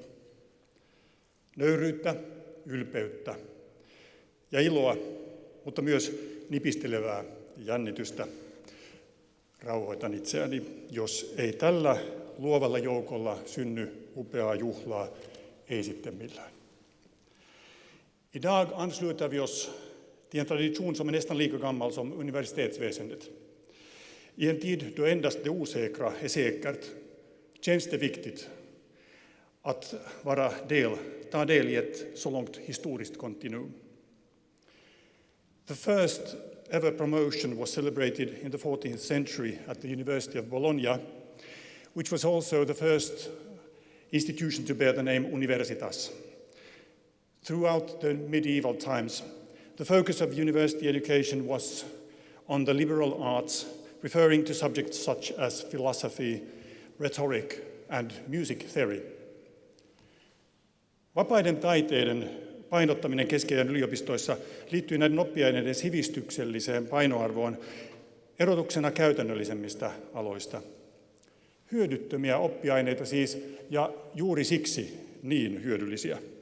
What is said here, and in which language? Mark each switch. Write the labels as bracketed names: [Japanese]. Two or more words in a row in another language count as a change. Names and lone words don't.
[Finnish] Nöyryyttä, ylpeyttä ja iloa, mutta myös nipistelevää jännitystä. Rauhoitan itseäni, jos ei tällä luovalla joukolla synny upeaa juhlaa, ei sitten millään. [Swedish] Idag ansluter vi oss till en tradition som är nästan lika gammal som universitetsväsendet. I en tid då endast det osäkra är säkert känns det viktigt att ta del i ett så långt historiskt kontinuum. [English] The first ever promotion was celebrated in the 14th century at the University of Bologna, which was also the first institution to bear the name Universitas. Throughout the medieval times, the focus of university education was on the liberal arts, referring to subjects such as philosophy, rhetoric, and music theory. [Finnish] Vapaiden taiteiden painottaminen keski-ajan yliopistoissa liittyy näiden oppiaineiden sivistykselliseen painoarvoon erotuksena käytännöllisemmistä aloista. Hyödyttömiä oppiaineita siis, ja juuri siksi niin hyödyllisiä.